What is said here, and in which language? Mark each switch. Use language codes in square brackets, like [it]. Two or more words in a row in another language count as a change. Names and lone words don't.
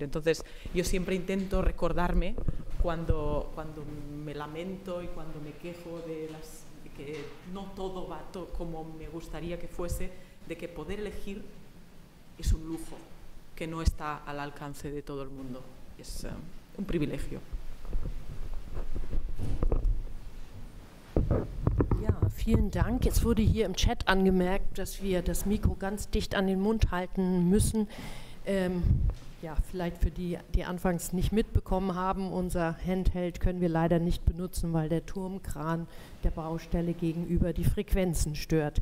[es] Entonces, yo siempre intento recordarme cuando me lamento y cuando me quejo de que no todo va como me gustaría que fuese, de que poder elegir es un lujo que no está al alcance de todo el mundo. Es un privilegio. [de] Ja, vielen Dank. Jetzt wurde hier im Chat angemerkt, dass wir das Mikro ganz dicht an den Mund halten müssen. Ja, vielleicht für die, die anfangs nicht mitbekommen haben, unser Handheld können wir leider nicht benutzen, weil der Turmkran der Baustelle gegenüber die Frequenzen stört.